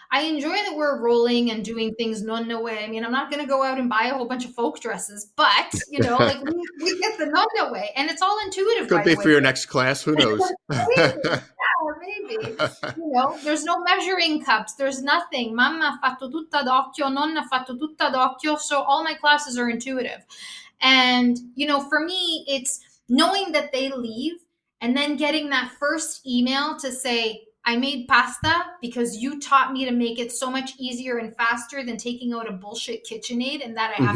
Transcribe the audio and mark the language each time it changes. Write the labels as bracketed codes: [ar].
[en] I enjoy that we're rolling and doing things nonna way. I mean, I'm not going to go out and buy a whole bunch of folk dresses, but you know, like we get the nonna way, and it's all intuitive, Could by the be way. for your next class. Who knows? Maybe, yeah, maybe. You know, there's no measuring cups. There's nothing. [it] Mamma ha fatto tutta d'occhio, nonna ha fatto tutta d'occhio. [en] So all my classes are intuitive. And, you know, for me, it's knowing that they leave and then getting that first email to say, I made pasta because you taught me to make it so much easier and faster than taking out a bullshit KitchenAid and that I have